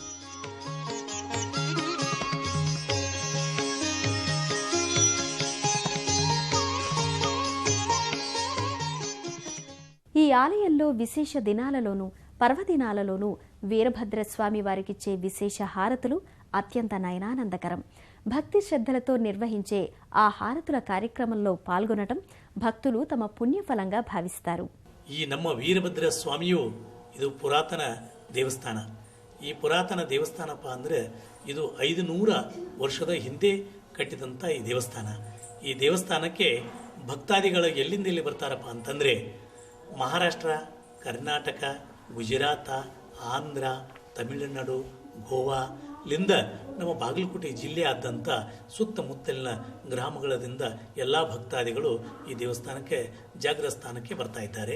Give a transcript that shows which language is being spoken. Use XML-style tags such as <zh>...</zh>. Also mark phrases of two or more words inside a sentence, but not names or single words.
<te>ఈ ఆలయంలో విశేష దినాలలోనూ పర్వదినాలలోనూ వీరభద్రస్వామి వారికిచ్చే విశేష హారతులు అత్యంత నయనానందకరం. భక్తి శ్రద్ధలతో నిర్వహించే ఆ హారతుల కార్యక్రమంలో పాల్గొనటం భక్తులు తమ పుణ్యఫలంగా భావిస్తారు.</te> <kn>ಈ ನಮ್ಮ ವೀರಭದ್ರ ಸ್ವಾಮಿಯು ಇದು ಪುರಾತನ ದೇವಸ್ಥಾನ. ಈ ಪುರಾತನ ದೇವಸ್ಥಾನಪ್ಪ ಅಂದರೆ ಇದು 500 ವರ್ಷದ ಹಿಂದೆ ಕಟ್ಟಿದಂಥ ಈ ದೇವಸ್ಥಾನ. ಈ ದೇವಸ್ಥಾನಕ್ಕೆ ಭಕ್ತಾದಿಗಳು ಎಲ್ಲಿಂದ ಎಲ್ಲಿ ಬರ್ತಾರಪ್ಪ ಅಂತಂದರೆ ಮಹಾರಾಷ್ಟ್ರ, ಕರ್ನಾಟಕ, ಗುಜರಾತ, ಆಂಧ್ರ, ತಮಿಳುನಾಡು, ಗೋವಾಲಿಂದ ನಮ್ಮ ಬಾಗಲಕೋಟೆ ಜಿಲ್ಲೆಯಾದ್ಯಂತ ಸುತ್ತಮುತ್ತಲಿನ ಗ್ರಾಮಗಳಿಂದ ಎಲ್ಲ ಭಕ್ತಾದಿಗಳು ಈ ದೇವಸ್ಥಾನಕ್ಕೆ ಜಾಗೃತ ಸ್ಥಾನಕ್ಕೆ ಬರ್ತಾ ಇದ್ದಾರೆ.</kn>